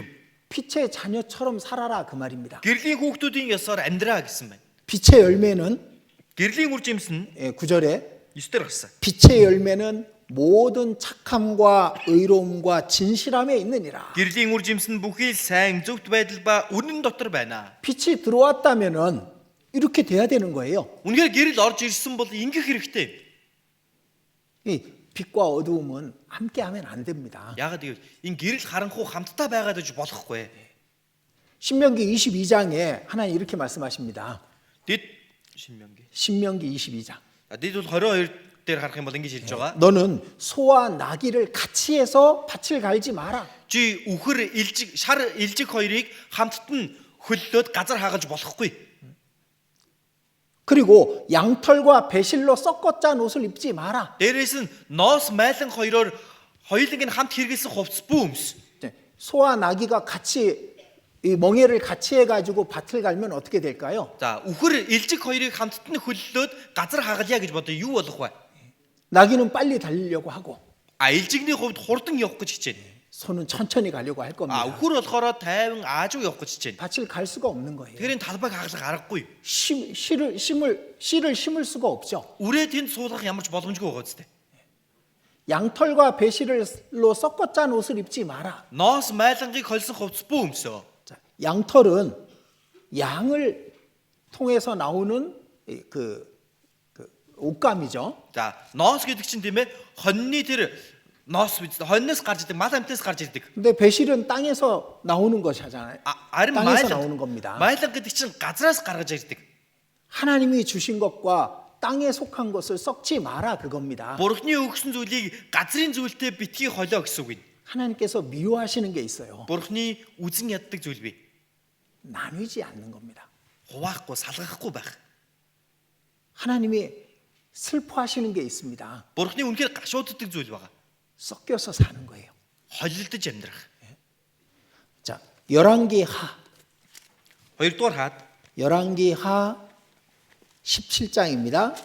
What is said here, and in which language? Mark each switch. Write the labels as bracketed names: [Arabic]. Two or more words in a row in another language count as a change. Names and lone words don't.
[Korean] 빛의 자녀처럼 살아라 그 말입니다. [Mongolian] Гэрлийн хүүхдүүдийн ёсоор амьдраа гэсэн байна. [Korean] 빛의 열매는 [Mongolian] Гэрлийн үр жимс нь [Korean] 9절에 [Mongolian] 9 дээр гарсан. [Korean] 빛의 열매는 모든 착함과 의로움과 진실함에 있느니라. [Mongolian] Гэрлийн үр жимс нь бүхий л сайн, зөвхт байдал ба үнэн дотор байна. [Korean] 빛이 들어왔다면은 이렇게 돼야 되는 거예요. [Mongolian] Үнэхээр гэрэл орж ирсэн бол ингэх хэрэгтэй. [Korean] 이 빛과 어두움은 함께하면 안 됩니다. [Mongolian] Яагаад гэвэл энэ гэрэл харанхуй хамтдаа байгаад аж болохгүй. [Korean] 신명기 22장에 하나님 이렇게 말씀하십니다. [Mongolian] Дэд 신명기. [Korean] 신명기 22장. [Mongolian] Дэд бол 22 дээр харах юм бол ингэж хэлж байгаа. [Korean] 너는 소와 나귀를 같이 해서 밭을 갈지 마라. [Mongolian] Чи үхэр илжиг, шар илжиг хоёрыг хамтд нь хөллөөд газар хаагаж болохгүй. [Korean] 그리고 양털과 배실로 섞어 짠 옷을 입지 마라. [Mongolian] Дээрээс нь ноос майлан хоёроор хоёуланг нь хамт хэрэгэлсэн хувцас бүүмс. [Korean] 소와 나귀가 같이 이 멍에를 같이 해가지고 밭을 갈면 어떻게 될까요? [Mongolian] За үхэр илжиг хоёрыг хамтд нь хөллөөд газар хаагалъя гэж бодоо юу болох вэ? [Korean] 나귀는 빨리 달리려고 하고 [Mongolian] Илжигний хувьд хурдан явах гэж хичээнэ. [Korean] 소는 천천히 가려고 할 겁니다. [Mongolian] Үхэр болохоор тайван аажуу явах гэж хичээнэ. [Korean] 밭을 갈 수가 없는 거예요. [Mongolian] тэрийн талбайг хагалах аргагүй. [Korean] 씨를 심을 수가 없죠. [Mongolian] Үрээ тэнд суулгах ямар ч боломжгүй байгаа үстэй. [Korean] 양털과 배실로 섞어 짠 옷을 입지 마라. [Mongolian] Ноос майлангыг холсон хувцас бүүмсөө. [Korean] 자, 양털은 양을 통해서 나오는 그 옷감이죠. [Mongolian] За ноос гэдэг чинь тийм ээ хоньны тэр ноос биз хоньноос гарч ирдэг, мал амтнаас гарч ирдэг. [Korean] 근데 배실은 땅에서 나오는 것이잖아요. [Mongolian] Харин [Korean] 땅에서 나오는 겁니다. [Mongolian] майлан гэдэг чинь газраас гаргаж ирдэг. [Korean] 하나님이 주신 것과 땅에 속한 것을 썩지 마라 그겁니다. [Mongolian] Бурхны өгсөн зүйлийг газрын зүйлтэй битгий холио гэсэн үг юм. [Korean] 하나님께서 미워하시는 게 있어요. [Mongolian] Бурхны үзэн яддаг зүйл бий. [Korean] 나누지 않는 겁니다. [Mongolian] Хуваахгүй, салгахгүй байх. [Korean] 하나님이 슬퍼하시는 게 있습니다. [Mongolian] Бурхны үнэхээр гашууддаг зүйл байгаа. [Korean] 섞여서 사는 거예요. [Mongolian] Холилдож амьдрах. [Korean] 자, 열왕기 하. [Mongolian] Хоёрдугаар хаад [Korean] 열왕기 하 17장입니다.